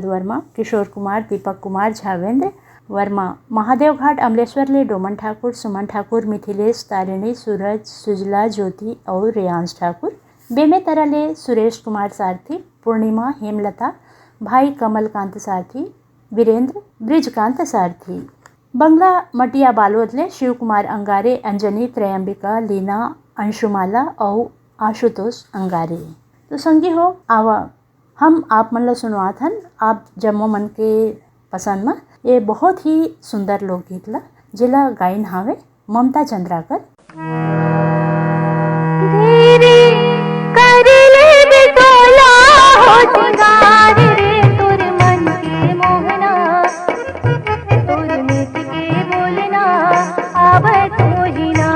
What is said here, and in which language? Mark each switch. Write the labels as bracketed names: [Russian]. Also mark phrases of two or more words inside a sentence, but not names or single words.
[Chhattisgarhi] वर्मा, किशोर कुमार, दीपक कुमार, झावेंद्र वर्मा, महादेव घाट अमलेश्वर ले डोमन ठाकुर, सुमन ठाकुर, मिथिलेश, तारिणी, सूरज, सुजला, ज्योति और रेयांश ठाकुर, बेमेतरा ले सुरेश कुमार सारथी, पूर्णिमा, हेमलता, भाई कमलकांत सारथी, वीरेंद्र, ब्रिजकांत सारथी, बंगला मटिया बालोद ले शिव कुमार अंगारे, अंजनी, त्रयंबिका, लीना, अंशुमाला और आशुतोष अंगारे। तो संगी हो आवा हम आप मन ला सुनवात हन आप जम्मो मन के पसंद में ये बहुत ही सुंदर लोकगीत ला जिला गायन हावे ममता चंद्राकर। धीरे कर ले बिटोला हो सिंगार रे तोर मन के मोहना, तोर मीत के बोलना आवत मोहिना।